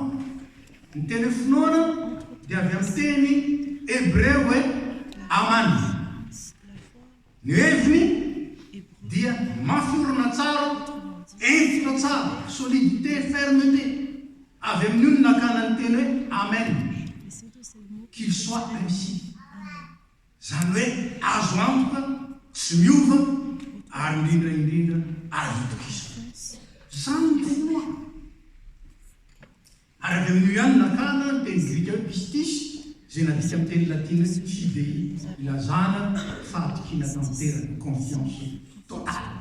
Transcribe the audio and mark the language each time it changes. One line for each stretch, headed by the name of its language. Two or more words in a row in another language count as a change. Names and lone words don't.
Malagasy: Ny teny finoana dia avy amin'ny teny hébreu hoe aman. Ny heviny dia mafiorana tsara, entina tsara,
French: solidité, fermeté.
Malagasy: Avy amin'ny io ny nakana ny teny hoe amen.
French: Qu'il soit
Malagasy: Zany hoe azo antoka tsy miova ary indrindraindrindra azo tokisa. Zany ny tenoa. Araka amin'io ihany nakana ny teny grika hoe pistis, zay nadika amin'ny teny latina fidei, ilazana fahatokina tanteraka,
French: confiance totale.